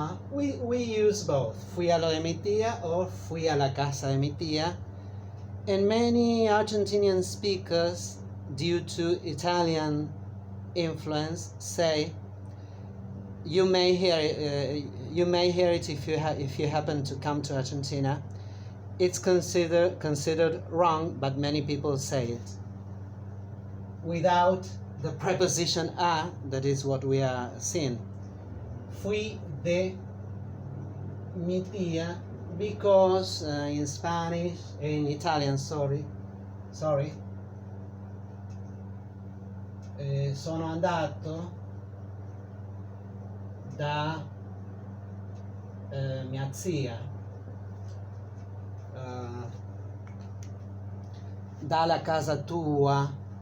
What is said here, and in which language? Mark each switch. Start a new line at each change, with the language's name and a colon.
English: We use both,
Spanish: fui a lo de mi tía or fui a la casa de mi tía.
English: And many Argentinian speakers, due to Italian influence, say you may hear it if you happen to come to Argentina. It's considered wrong, but many people say it without the preposition a, that is what we are seeing.
Spanish: Fui de mi tía,
English: because in Spanish, in Italian, sorry,
Italian: sono andato da mia zia, dalla casa tua.